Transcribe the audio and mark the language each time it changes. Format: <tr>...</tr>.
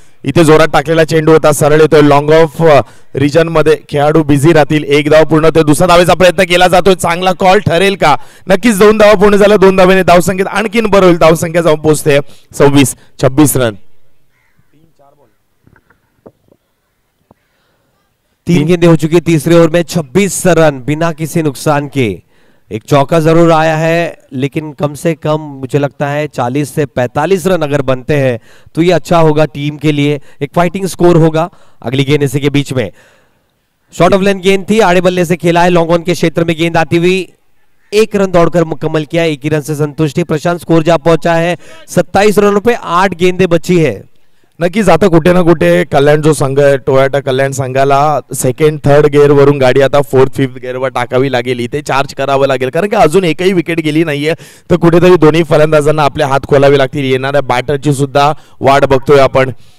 <mr>इथे जोरात टाकलेला चेंडू होता, सरळ येतोय. लॉंग ऑफ रिजन मध्ये खेळाडू बिझी राहतील. 1 धाव पूर्ण होते. दुसरा धावेचा प्रयत्न केला जातोय. चांगला कॉल ठरेल का? नक्कीच 2 धावा पूर्ण झाल्या. 2 धावेने धावसंख्येत आणखीन भर होईल. धावसंख्या जाऊन पोहोचते 26 रन.</mr> <hi>3 गेंदें हो चुकी है तीसरे ओवर में. 26 रन बिना किसी नुकसान के. एक चौका जरूर आया है, लेकिन कम से कम मुझे लगता है 40 से 45 रन अगर बनते हैं तो ये अच्छा होगा टीम के लिए. एक फाइटिंग स्कोर होगा. अगली गेंद इसी के बीच में शॉर्ट ऑफ लेंथ गेंद थी, आड़े बल्ले से खेला है. लॉन्ग ऑन के क्षेत्र में गेंद आती हुई 1 रन दौड़कर मुकम्मल किया. 1 ही रन से संतुष्टि. प्रशांत स्कोर जा पहुंचा है 27 रनों पे. 8 गेंदें बची है.</hi> <mr>नक्कीच आता कुठे ना कुठे कल्याण जो संघ आहे टोयोटा कल्याण संघाला सेकंड थर्ड गिअर वरून गाडी आता फोर्थ फिफ्थ गिअरवर टाकावी लागेल, इथे चार्ज करावं लागेल, कारण की अजून एकही विकेट गेली नाहीये. तर कुठेतरी दोन्ही फलंदाजांना आपले हात खोलावे लागतील. येणाऱ्या बॅटरची सुद्धा वाट बघतोय आपण.</mr>